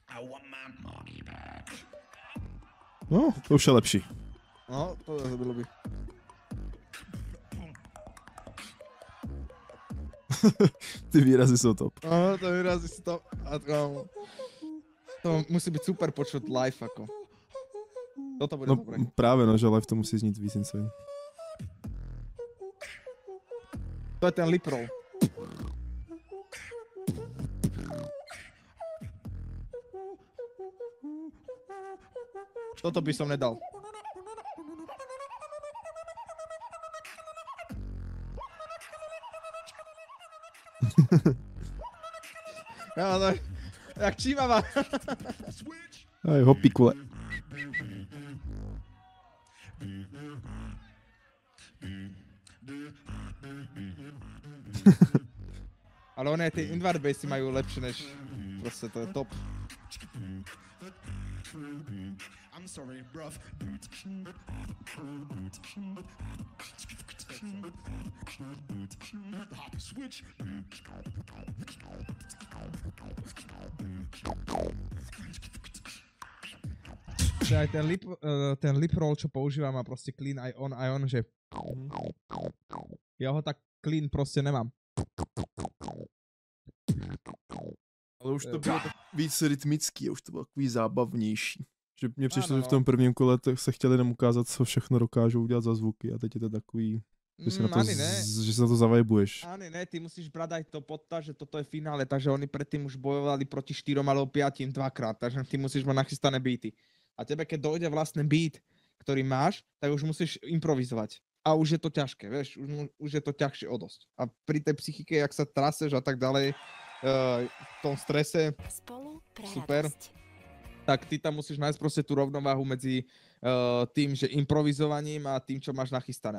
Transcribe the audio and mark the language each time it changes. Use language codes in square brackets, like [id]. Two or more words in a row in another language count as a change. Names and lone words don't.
[cs] No, to už je lepší. [sk] No, to sa mi ľúbi. [cs] Ty výrazy jsou top. [sk] No, to výrazy sú top. A to musí byť super počuť live ako. Toto bude No dobré. [cs] právě, no, že live to musí znít víc insane. To je ten [en] lip roll. [sk] Toto by som nedal. Ja, no, jak čívava. Aj, hopíkule. Ale one tie invert bassy majú lepšie než... Proste to je top. [en] I'm sorry, bruv. Hop switch. [sk] Že aj ten [en] lip roll, [sk] čo používam, má proste clean aj on, že... Ja ho tak clean proste nemám. [cs] Ale už to bylo tak víc rytmický, už to bylo takový zábavnější. Že mně přišlo, Ano, že v tom prvním kole se chtěli jenom ukázat, co všechno dokážou udělat za zvuky a teď je to takový, že, si na to, že se na to zavajbuješ. [sk] Ani ne, ty musíš brať aj to podta, že toto je finále, takže oni predtým už bojovali proti 4 alebo 5 dvakrát, takže ty musíš mať nachystané beaty. A tebe, keď dojde vlastne beat, ktorý máš, tak už musíš improvizovať. A už je to ťažké, vieš, už je to ťažšie o dosť. A pri tej psychike, jak sa traseš a tak ďalej, v tom strese, super, tak ty tam musíš nájsť proste tú rovnováhu medzi tým, že improvizovaním a tým, čo máš nachystané.